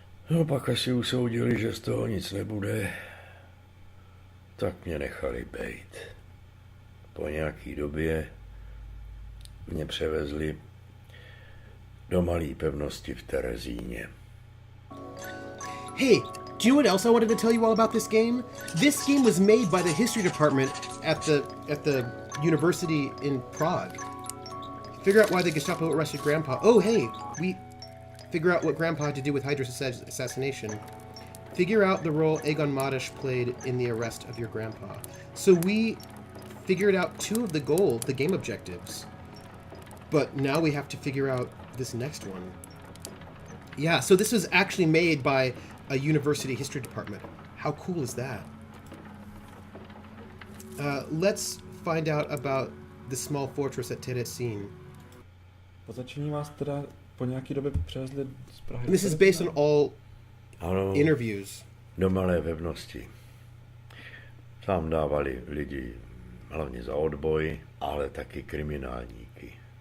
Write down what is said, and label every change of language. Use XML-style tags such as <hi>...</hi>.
<cs>No pak asi usoudili, že z toho nic nebude, tak mě nechali bejt. Po nějaký době mě převezli do malé pevnosti v Terezíně.</cs> <en>Hey, do you know what else I wanted to tell you all about this game? This game was made by the history department at the university in Prague. Figure out why the Gestapo arrested Grandpa. Oh, hey, we figure out what Grandpa had to do with Hydra's assassination. Figure out the role Aegon Madish played in the arrest of your grandpa. So we figured out 2 of the game objectives. But now we have to figure out this next one. Yeah, so this was actually made by a university history department. How cool is that? Let's find out about the small fortress at Teresin.</en> <cs>Po začení vás teda po nějaký době přivezli z Prahy.</cs> <en>And this is based on all</en> <cs>Ano,</cs> <en>interviews.</en> <cs>do malé pevnosti. Tam dávali lidi hlavně za odboj, ale taky kriminálníky.</cs>